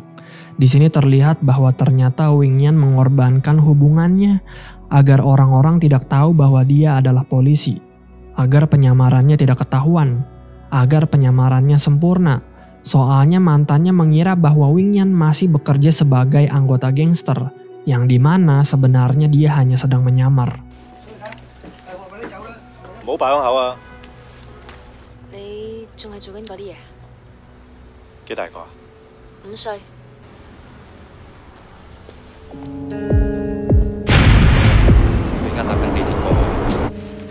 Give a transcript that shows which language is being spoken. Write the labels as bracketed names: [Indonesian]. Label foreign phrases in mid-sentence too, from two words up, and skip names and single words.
[Indonesian] Di sini terlihat bahwa ternyata Wing Yan mengorbankan hubungannya agar orang-orang tidak tahu bahwa dia adalah polisi, agar penyamarannya tidak ketahuan, agar penyamarannya sempurna. Soalnya mantannya mengira bahwa Wing Yan masih bekerja sebagai anggota gangster, yang dimana sebenarnya dia hanya sedang menyamar. [Cantonese] 唔好擺胸口啊！你仲係做緊嗰啲嘢？幾大個啊 5歲。你而家搭緊地鐵過去。